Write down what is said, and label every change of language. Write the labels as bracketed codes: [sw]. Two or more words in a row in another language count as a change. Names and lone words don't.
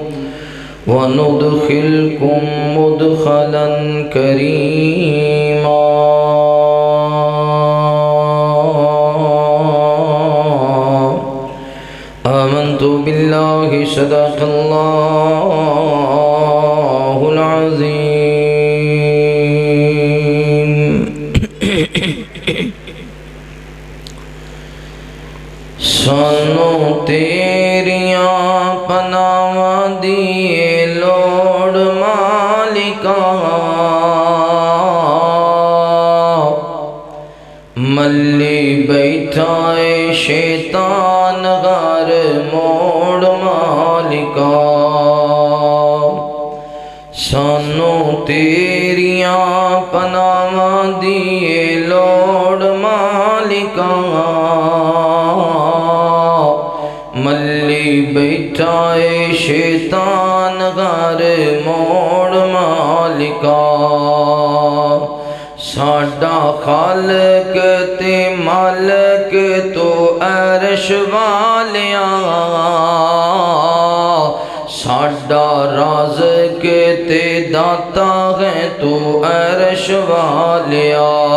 [ar] وندخلكم مدخلا كريما آمنت بالله صدق الله العظيم [pa] سانو تیریاں پناواں دیے لوڑ مالکا ملی بیٹھا اے شیطان غار موڑ مالکا سانو تیریاں پناواں دیے لوڑ مالکا ملی بیٹھا اے شیطان غار موڑ مالکا ساڈا خالق تے مالک تو عرش والیاں ساڈا رازق تے داتا ہے تو عرش والیاں